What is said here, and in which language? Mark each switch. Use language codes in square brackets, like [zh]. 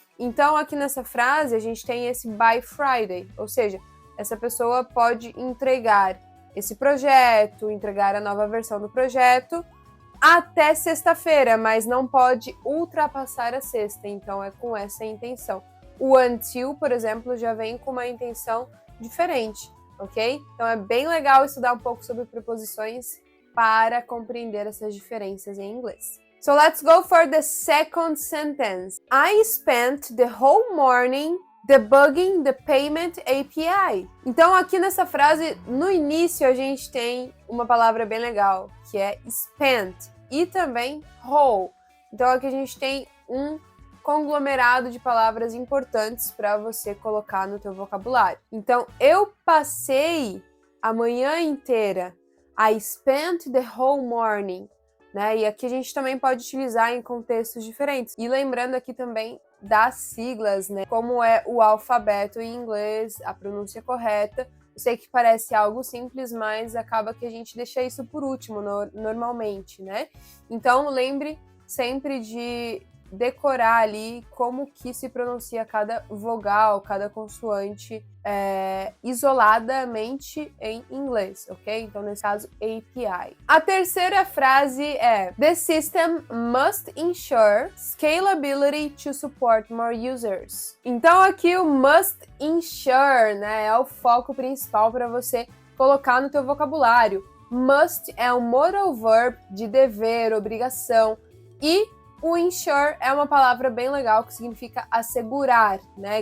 [pt] Então, aqui nessa frase, a gente tem esse by Friday, ou seja, essa pessoa pode entregar esse projeto, entregar a nova versão do projeto até sexta-feira, mas não pode ultrapassar a sexta, então é com essa intenção. O until, por exemplo, já vem com uma intenção diferente, ok? Então é bem legal estudar um pouco sobre preposições para compreender essas diferenças em inglês. [en] So let's go for the second sentence. I spent the whole morning debugging the payment API. [pt] Então, aqui nessa frase, no início, a gente tem uma palavra bem legal, que é spent, e também whole. Então, aqui a gente tem um conglomerado de palavras importantes para você colocar no teu vocabulário. Então, eu passei a manhã inteira. [en] I spent the whole morning. [pt] Né? E aqui a gente também pode utilizar em contextos diferentes. E lembrando aqui também das siglas, né? Como é o alfabeto em inglês, a pronúncia correta. Eu sei que parece algo simples, mas acaba que a gente deixa isso por último, normalmente, né? Então, lembre sempre de decorar ali como que se pronuncia cada vogal, cada consoante isoladamente em inglês, ok? Então, nesse caso, API. A terceira frase é: [en] The system must ensure scalability to support more users. [pt] Então, aqui o must ensure, né, é o foco principal para você colocar no teu vocabulário. Must é um modal verb de dever, obrigação, e o ensure é uma palavra bem legal que significa assegurar, né?